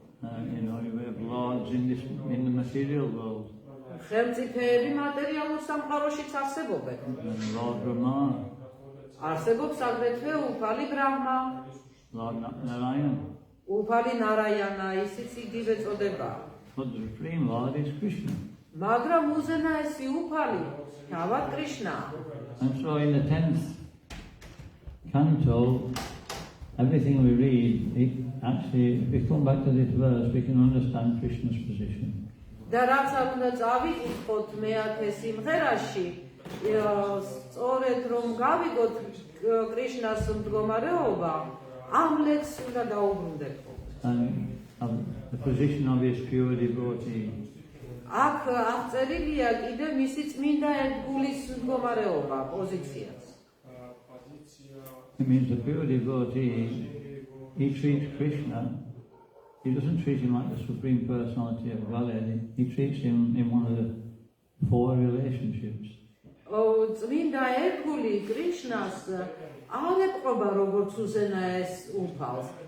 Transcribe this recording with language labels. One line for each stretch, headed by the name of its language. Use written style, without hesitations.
English: We have lords in the material world.
Georgian: ხელმწიფეები მატერიალურ სამყაროშიც არსებობენ.
English: Lord Brahma,
Georgian: არსებობს აგრეთვე უფალი ბრაჰმა,
English: Lord Narayana.
Georgian: უფალი ნარაიანა, ისიც იგივე წოდება.
English: But the supreme Lord is Krishna.
Georgian: მაგრამ უზენაესი უფალი თავად კრიშნაა.
English: And so in the 10th canto, everything we read, actually, if we come back to this verse, we can understand Krishna's position.
Georgian: და რაც არ უნდა წავიკითხოთ მე-10 სიმღერაში, სწორედ რომ გავიგოთ კრიშნას მდგომარეობა, ამ ლექსს უნდა დაუბრუნდეთ.
English: And the position of his pure devotee.
Georgian: აქ აღწერილია კიდე მისი წმინდა ერთგულის მდგომარეობა, პოზიციაც.
English: It means the pure devotee, he treats Krishna, he doesn't treat him like the Supreme Personality of Godhead, he treats him in one of the 4 relationships.
Georgian: წმინდა ერთგული კრიშნას არ ეპყრობა როგორც უზენაეს უფალს.